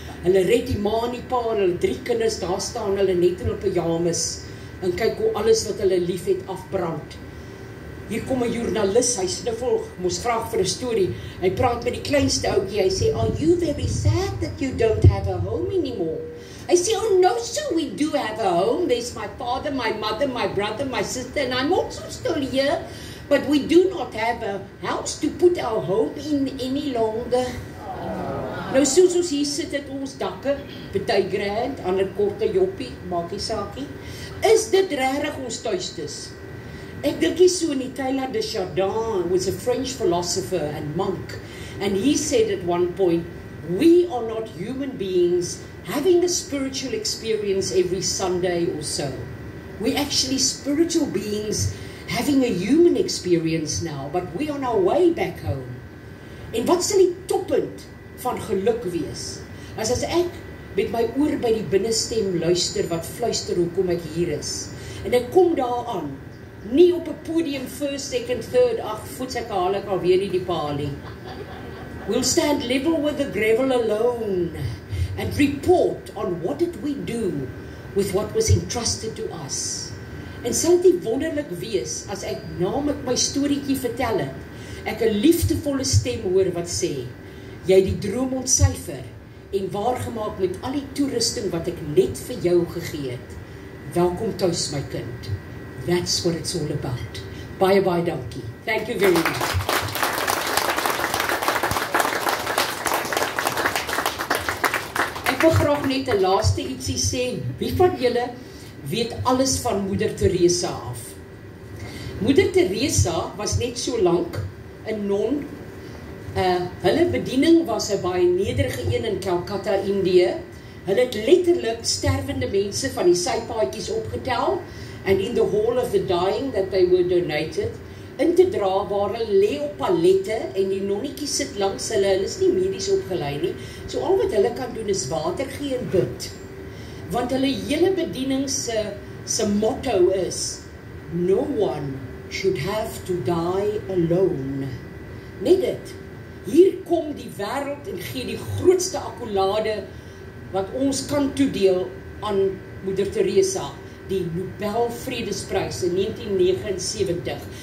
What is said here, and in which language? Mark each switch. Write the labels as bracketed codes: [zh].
[af] Hulle red die ma en die pa en hulle 3 kinders, daar staan hulle net in 'n pyjamas en kyk hoe alles wat hulle lief het afbrand. Hier kom 'n joernalis, hy sniffel, moes vra vir 'n storie. Hy praat met die kleinste ouetjie, hy sê, [en] "Are you very sad that you don't have a home anymore?" I say, "Oh no, sir, we do have a home. There's my father, my mother, my brother, my sister, and I'm also still here. But we do not have a house to put our home in any longer." [af] Nou soos ons hier sit het ons dakke, party grand, ander korte joppie, maak nie saakie. Is dit regtig ons tuistes? Ek dink hier so in die [en] Teilhard de Chardin was a French philosopher and monk, and he said at one point, "We are not human beings having a spiritual experience every Sunday or so. We're actually spiritual beings having a human experience now, but we're on our way back home." [af] En wat sal die toppunt van geluk wees? As ek met my oor by die binnestem luister wat fluister hoekom ek hier is. En ek kom daaraan, nie op 'n podium [en] first, second, third, [af] voetsek haal ek alweer nie die palie. [en] We'll stand level with the gravel alone and report on what did we do with what was entrusted to us. [af] En sal dit wonderlik wees as ek naamlik my storieetjie vertel het, ek 'n liefdevolle stem hoor wat sê, jy het die droom ontsyfer en waargemaak met al die toerusting wat ek net vir jou gegee het. Welkom tuis my kind. [en] That's what it's all about. [af] Baie dankie. [en] Thank you very much. [af] graag net 'n laaste ietsie sê. Wie van julle weet alles van Moeder Teresa af? Moeder Teresa was net so lank 'n non. Hulle bediening was 'n baie nederige een in Calcutta, Indië. Hulle het letterlik sterwende mense van die sypaadjies opgetel, [en] and in the hall of the dying that they were donated, [af] in te dra waar hulle lê op pallette en die nonnetjies sit langs hulle. Hulle is nie medies opgelei nie. So al wat hulle kan doen is water gee en bid. Want hulle hele bediening se motto is [en] no one should have to die alone. [af] Net dit. Hier kom die wêreld en gee die grootste akkolade wat ons kan toedeel aan Moeder Teresa, die Nobel Vredesprys in 1979.